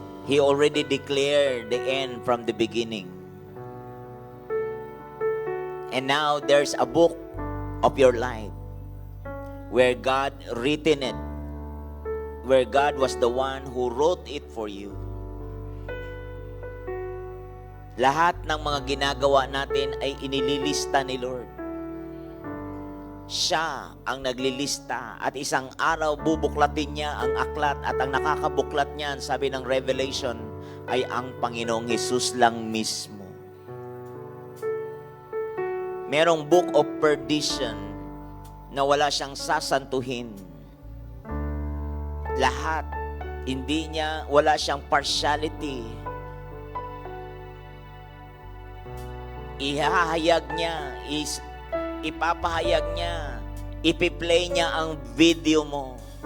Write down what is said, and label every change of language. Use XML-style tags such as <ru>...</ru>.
<en>He already declared the end from the beginning. And now there's a book of your life where God written it, where God was the one who wrote it for you.</en> <tl>Lahat ng mga ginagawa natin ay inililista ni Lord. Siya ang naglilista at isang araw bubuklatin niya ang aklat at ang nakakabuklat niyan, sabi ng Revelation, ay ang Panginoong Hesus lang mismo. Merong book of perdition na wala siyang sasantuhin. Lahat, wala siyang partiality. Ihahayag niya, ipapahayag niya, ipi-play niya ang video mo.</tl>